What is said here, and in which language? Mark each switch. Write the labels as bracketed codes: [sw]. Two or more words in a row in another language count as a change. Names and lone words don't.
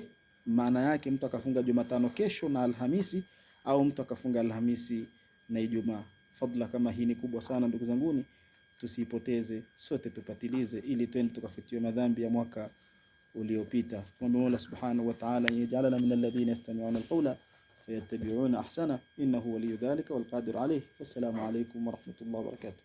[sw] Maana yake mtu akafunga Jumatano kesho na Alhamisi, au mtu akafunga Alhamisi na Ijumaa. Fadla kama hii ni kubwa sana ndugu zanguni, tusipoteze, sote tupatilize ili twende tukafutiwe madhambi ya mwaka uliopita. Tuombe Mola [ar] سبحانه وتعالى يجعلنا من الذين يستمعون القول فيتبعون أحسنه إنه ولي ذلك والقادر عليه. والسلام عليكم ورحمة الله وبركاته.